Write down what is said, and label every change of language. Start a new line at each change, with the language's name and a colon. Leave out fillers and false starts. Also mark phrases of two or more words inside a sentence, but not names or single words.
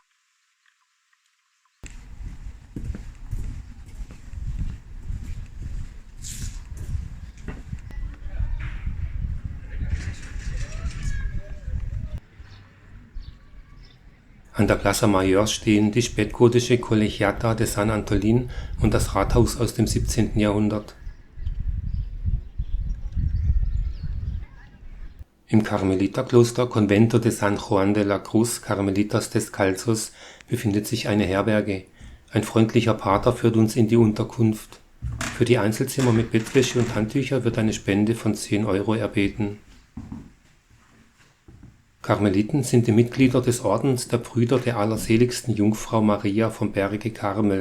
German: An der Plaza Mayor stehen die spätgotische Colegiata de San Antolín und das Rathaus aus dem 17. Jahrhundert. Im Karmeliterkloster Convento de San Juan de la Cruz Carmelitas Descalzos befindet sich eine Herberge. Ein freundlicher Pater führt uns in die Unterkunft. Für die Einzelzimmer mit Bettwäsche und Handtücher wird eine Spende von 10 Euro erbeten. Karmeliten sind die Mitglieder des Ordens der Brüder der Allerseligsten Jungfrau Maria vom Berge Karmel.